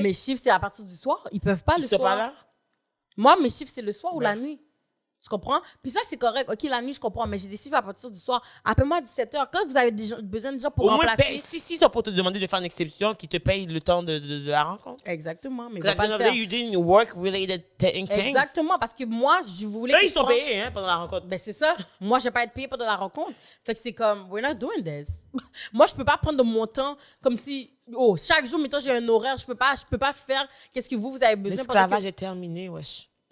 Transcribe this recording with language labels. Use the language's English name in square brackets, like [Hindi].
[French] Mes chiffres, c'est à partir du soir. Ils peuvent pas le soir. Ils sont pas là? Moi, mes chiffres, c'est le soir ou la nuit. Tu comprends? Puis ça, c'est correct. OK, la nuit, je comprends, mais j'ai des chiffres à partir du soir. Appelle-moi à 17 h. Quand vous avez besoin de gens pour remplacer... Si c'est pour te demander de faire une exception, qui te paye le temps de la rencontre. Exactement, mais [English] Because at the end of the day, you didn't work-related things. [French] Exactement, parce que moi, je voulais... Eux, ils sont payés pendant la rencontre. Ben, c'est ça. Moi, je vais pas être payée pendant la rencontre. Fait que c'est comme, [English] we're not doing this. [French] Moi, je peux pas prendre de mon temps comme si... Oh, chaque jour, mettons, j'ai un horaire. Je peux pas faire qu'est-ce que vous avez besoin. L'esclavage est terminé, wesh.